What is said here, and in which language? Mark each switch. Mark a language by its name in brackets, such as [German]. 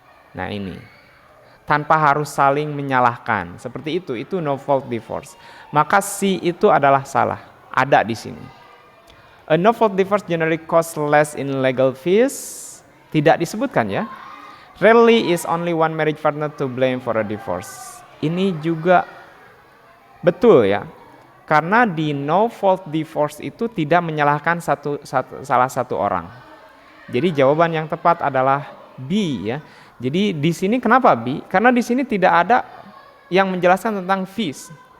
[Indonesian] Nah ini, tanpa harus saling menyalahkan. Seperti itu no fault divorce. Maka C itu adalah salah. ada di sini. [English] A no-fault divorce generally costs less in legal fees. [Indonesian] Tidak disebutkan ya. [English] Rarely is only one marriage partner to blame for a divorce. [Indonesian] Ini juga betul ya. Karena di no-fault divorce itu tidak menyalahkan salah satu orang. Jadi jawaban yang tepat adalah B ya. Jadi di sini kenapa B? Karena di sini tidak ada yang menjelaskan tentang fees.